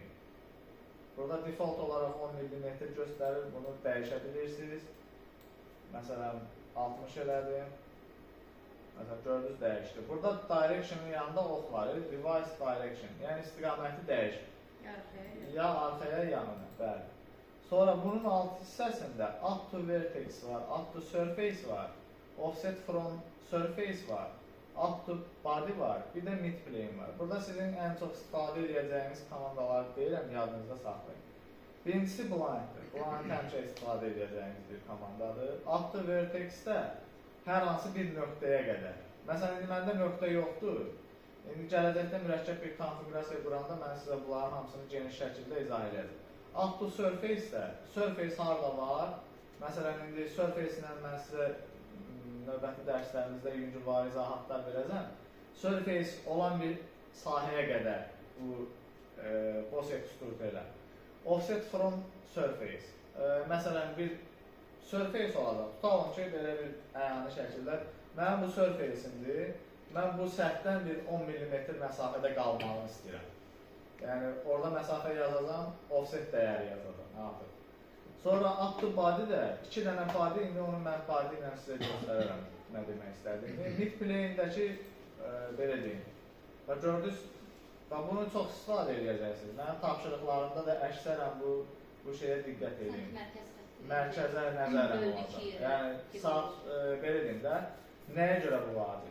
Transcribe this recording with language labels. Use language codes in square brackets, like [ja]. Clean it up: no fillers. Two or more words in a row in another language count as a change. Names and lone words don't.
[az] Burada default olaraq 10 mm göstərir, bunu dəyişə bilirsiniz. Məsələn, 60 elədim. Məsələn, gördünüz, dəyişdi. Burada direction'ın yanında ox var, [en] revise direction, [az] yəni istiqaməti dəyişir. Ya arxaya, yanına, bəli. Sonra bunun alt hissəsində [en] add to vertex [az] var, [en] add to surface [az] var, [en] offset from surface [az] var, [en] add to body [az] var, bir də [en] mid plane [az] var. Burada sizin ən çox istifadə edəcəyiniz komandaları deyirəm, yadınızda saxlayın. Birincisi blind'dir. Blind həmişə istifadə edəcəyiniz bir komandadır. [en] Add to vertex- [az] də hər hansı bir nöqtəyə qədər. Məsələn, indi məndə nöqtə yoxdur. İndi gələcəkdə mürəkkəb bir konfigurasiya quranda mən sizə bunların hamısını geniş şəkildə izah edəcəm. [en] Add to surface- [az] də, surface harada var? Məsələn, indi surface-ilə mən sizə növbəti dərslərimizdə yüngülvari izahatlar verəcəm. Surface olan bir sahəyə qədər bu [en] boss extrude [az] elə. [en] Offset from surface. [az] Məsələn, bir surface olacaq. Tutalım ki, belə bir əyani şəkildə mənim bu surface-imdir. Mən bu səhvdən bir 10 mm məsafədə qalmağını istəyirəm. Yəni, orada məsafə yazacam, offset dəyəri yazacam. Artıq. Sonra [en] add to body [az] də 2 dənə body, indi onu mən body ilə sizə göstərərəm nə demək istədiyimi. [en] Mid plane- [az] dəki belə deyim. Və gördünüz, bunu çox istifadə edəcəksiniz. Mənim tapşırıqlarımda da əksərən bu şeyə diqqət edin. Mərkəzə nəzərən olacaq. Yəni, belə deyim də, nəyə görə bu vacibdir?